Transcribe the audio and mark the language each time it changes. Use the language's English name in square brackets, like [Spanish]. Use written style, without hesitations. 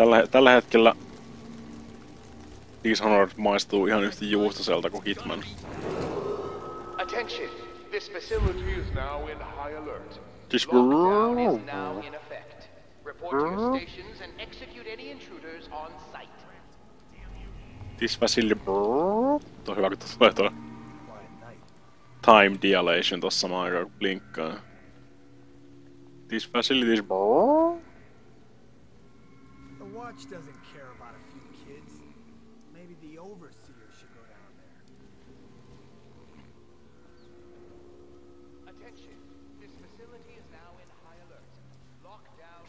[Finnish] Tällä hetkellä Dishonored maistuu ihan yhtä juustoselta kuin Hitman. [English] Attention! This facility is now in high alert. This Lockdown is now in effect. Report to your stations and execute any intruders on site. This facility... [Finnish] Tuo hyvä, kun tulee tuo time dilation tossa samaan aikaan kun blinkkaa. [English] This facility is... The Watch doesn't care about a few kids. Maybe the Overseer should go down there. Attention! This facility is now in high alert. Lockdown.